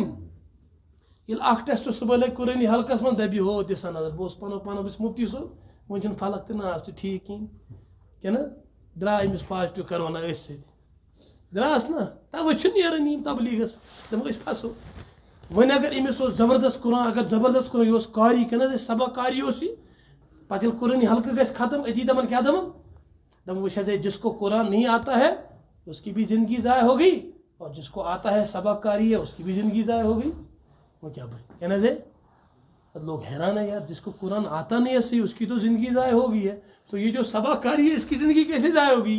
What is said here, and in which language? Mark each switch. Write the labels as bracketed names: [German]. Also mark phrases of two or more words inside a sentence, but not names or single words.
[Kashmiri] ییٚلہِ اکھ ٹیسٹ صبحٲے لگہِ قرٲنی حلقس منٛز دپہِ ہو دِسا نظر بہٕ اوسُس پنُن بہٕ چھُس مفتی صٲب وۄنۍ چھُنہٕ فلق تہٕ ناس تہِ ٹھیٖک کِہیٖنۍ کیٛاہ نا درٛاے أمِس پازٹِو کرونا أتھۍ سۭتۍ درٛاس نا تَوَے چھُ نیران یِم تبلیٖغس دپان أسۍ پھسو. وۄنۍ اگر أمِس اوس زبردست قرآن اگر زبردست قرآن یہِ اوس قاری کیٛاہ نہ سبق قاری اوس یہِ پتہٕ ییٚلہِ قرٲنی حلقہٕ گژھِ ختم أتی دپان کیٛاہ دپان دپان وٕچھ حظ [Urdu] جس کو قرآن نہیں آتا ہے اس کی بھی زندگی ضائع ہو گئی اور جس کو آتا ہے سبق قاری ہے اس کی بھی زندگی ضائع ہو گئی. وہ کیا بھائی کیا نا لوگ حیران ہے یار جس کو قرآن آتا نہیں ہے صحیح اس کی تو زندگی ضائع ہو گئی ہے تو یہ جو سبق کاری ہے اس کی زندگی کیسے ضائع ہوگی.